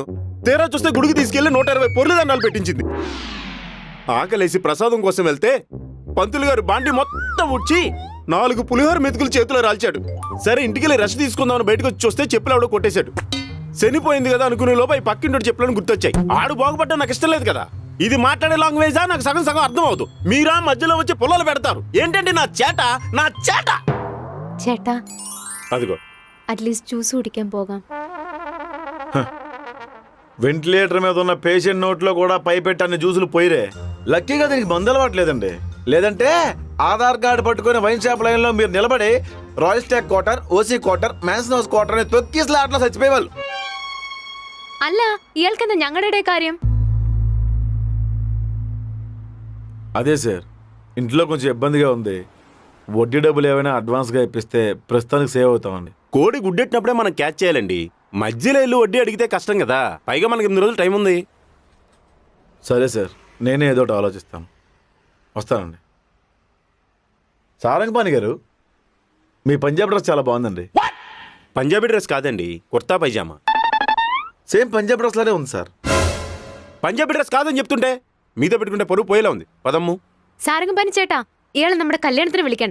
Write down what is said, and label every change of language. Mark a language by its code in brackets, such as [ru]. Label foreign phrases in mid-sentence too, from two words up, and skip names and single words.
[te] తీరా చూస్తే గుడికి తీసుకెళ్లి 120 పొర్లు దండాలు పెట్టించింది. ఆకలేసి ప్రసాదం కోసం వెళ్తే పంతులు గారు బాండి మొత్తం ఉడ్చి 4 పులిహోర మెతుకులు చేతిలో రాల్చాడు. సరే ఇంటికి వెళ్ళి రెస్ట్ తీసుకుందామని బయటకు వచ్చి చూస్తే చెప్పులు ఆవిడ కొట్టేశాడు. శనిపోయింది కదా అనుకునే లోపు ఈ పక్కింటి చెప్పులను గుర్తొచ్చాయి. ఆడు బాగుపడ్డా నాకు ఇష్టం లేదు కదా. ఇది మాట్లాడే లాంగ్వేజా? నాకు సగం సగం అర్థం అవుతూ మీరా మధ్యలో వచ్చి పొలాలు పెడతారు ఏంటండి? నా చేట నా చేట. [ml] ചേട്ടാ, [te] అదిగో [ml] അറ്റ്ലീസ്റ്റ് ജ്യൂസ് കുടിക്കാൻ പോകാം. [te] వెంటిలేటర్ మీద ఉన్న పేషెంట్ నోట్లో కూడా పైపెట్టి అన్ని జ్యూసులు పోయిరే. లక్కీగా దీనికి మందు అలవాట్లేదండి. లేదంటే ఆధార్ కార్డు పట్టుకుని [en] wine shop line [te] లో మీరు నిలబడి రాయల్ స్టాక్ క్వార్టర్, ఓసీ క్వార్టర్, మ్యాన్సన్ హౌస్ క్వార్టర్ అని తొక్కి స్లాట్లో చచ్చిపోయేవాళ్ళు. [ml] അല്ല, ഇയാൾക്കെന്താ ഞങ്ങളുടെ കാര്യം? [te] అదే సార్, ఇంట్లో కొంచెం ఇబ్బందిగా ఉంది. వడ్డీ డబ్బులు ఏమైనా అడ్వాన్స్గా ఇప్పిస్తే ప్రస్తుతానికి సేవ్ అవుతామండి. కోడి గుడ్డెట్టినప్పుడే మనం క్యాచ్ చేయాలండి. మధ్యలో వెళ్ళి వడ్డీ అడిగితే కష్టం కదా. పైగా మనకి 8 రోజులు టైం ఉంది. సరే సార్, నేనే ఏదో ఒకటి ఆలోచిస్తాను. వస్తానండి. సారంగపాణి గారు, మీ పంజాబ్ డ్రెస్ చాలా బాగుందండి. పంజాబీ డ్రెస్ కాదండి, కుర్తా పైజామా. సేమ్ పంజాబ్ డ్రెస్ లానే ఉంది సార్. పంజాబీ డ్రెస్ కాదని చెప్తుంటే మీతో పెట్టుకుంటే పరువు పోయేలా ఉంది. పదమ్ము. [ml] സാരംഗപാണി ചേട്ടാ, ഇയാളെ നമ്മുടെ കല്യാണത്തിന് വിളിക്കണ്ട.